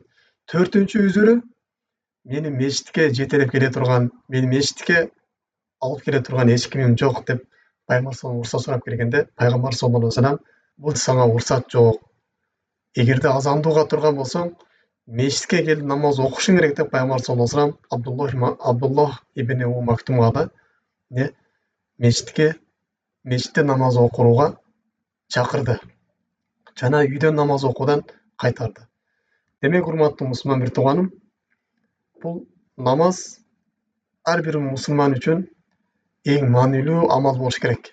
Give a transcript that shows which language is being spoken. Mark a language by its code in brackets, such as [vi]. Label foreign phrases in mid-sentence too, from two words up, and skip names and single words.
[ky] Төртүнчү үзүрү: мени мечитке жетелеп келе турган, мени мечитке алып келе турган эч кимим жок деп пайгамбар саллаллаху уруксат сурап келгенде, пайгамбар [ar] صلى الله عليه وسلم: [ky] бул сага уруксат жок. Эгерде азанды уга турган болсоң, мечитке келип намаз окушуң керек деп пайгамбар [ar] صلى الله عليه وسلم [ky] Абдуллах ибн Уму Мактумга да мечитте намаз окууга чакырды. Жана үйдөн намаз окуудан кайтарды. Демек, урматтуу мусулман бир тууганым, бул намаз ар бир мусулман үчүн эң маанилүү амал болуш керек.